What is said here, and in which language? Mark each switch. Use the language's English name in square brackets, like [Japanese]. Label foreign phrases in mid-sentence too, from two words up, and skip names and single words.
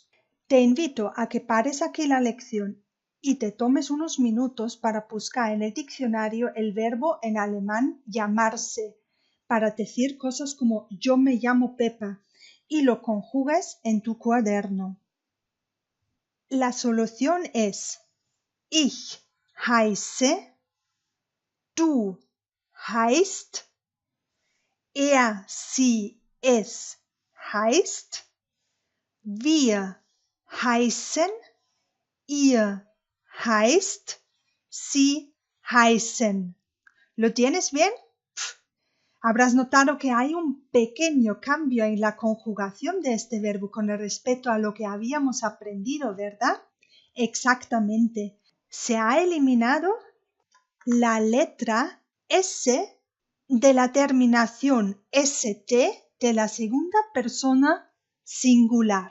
[Spanish] Te invito a que pares aquí la lección y te tomes unos minutos para buscar en el diccionario el verbo en alemán llamarse, para decir cosas como yo me llamo Pepa y lo conjugues en tu cuaderno. La solución es [German] ich heiße, du heißt, sie, es heißt, wir heißen, ihr heißt, sie heißen. [Spanish] ¿Lo tienes bien? Habrás notado que hay un pequeño cambio en la conjugación de este verbo con respecto a lo que habíamos aprendido, ¿verdad? Exactamente. Se ha eliminado la letra S de la terminación ST de la segunda persona singular.